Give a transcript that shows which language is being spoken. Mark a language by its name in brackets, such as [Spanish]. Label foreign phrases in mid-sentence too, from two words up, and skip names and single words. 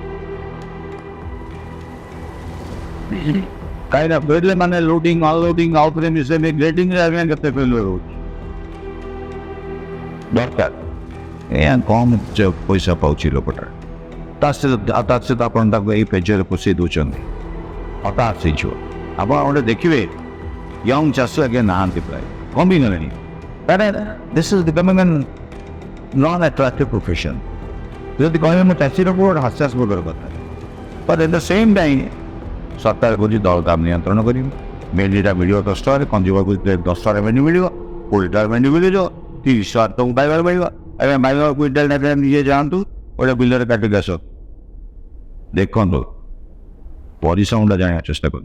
[Odia] କାହିଁକିନା ଫେରିଲେ ମାନେ [English] loading unloading [Odia] ଆଉଥରେ ମିଶେଇଲେ ଗ୍ରେଡିଂରେ ଆଜ୍ଞା କେତେ ଫେଲୁଅର ହେଉଛି ଦରକାର। ଏହା କମ୍ ପଇସା ପାଉଛି ଲୋକଟା, ତା ସହିତ ଆପଣ ତାକୁ ଏଇ ପେଜରେ ପୋଷେଇ ଦେଉଛନ୍ତି, ହତାଶ ହେଇଯିବ। ଆପଣ ଗୋଟେ ଦେଖିବେ ୟଙ୍ଗ ଚାଷ ଆଜ୍ଞା ନାହାନ୍ତି, ପ୍ରାୟ କମିଗଲେଣି। [English] This is becoming a non-attractive profession. [Odia] ଯଦି କହିବେ ମୁଁ ଚାଷୀର ଗୋଟେ ହାସ୍ୟାସ୍ପଦର କଥା, [English] but at the same time [Odia] ସରକାର କହୁଛି ଦରଦାମ ନିୟନ୍ତ୍ରଣ କରିବ। ମେଣ୍ଡିଟା ମିଳିବ 10 ଟଙ୍କାରେ, କଞ୍ଜୁମରକୁ 10 ଟଙ୍କାରେ ମେଣ୍ଡି ମିଳିବ, 20 ଟଙ୍କାରେ ମେଣ୍ଡି ମିଳିବ, 30 ଟଙ୍କା ତମକୁ ବାଇଗଣ ମିଳିବ। ଆଜ୍ଞା ବାଇଗଣ କୁଇଣ୍ଟାଲ ନେବେ, ନିଜେ ଯାଆନ୍ତୁ ଗୋଟେ ବିଲରେ କାଟିକି ଆସ, ଦେଖନ୍ତୁ ପରିଶ୍ରମଟା ଜାଣିବାକୁ ଚେଷ୍ଟା କରନ୍ତୁ।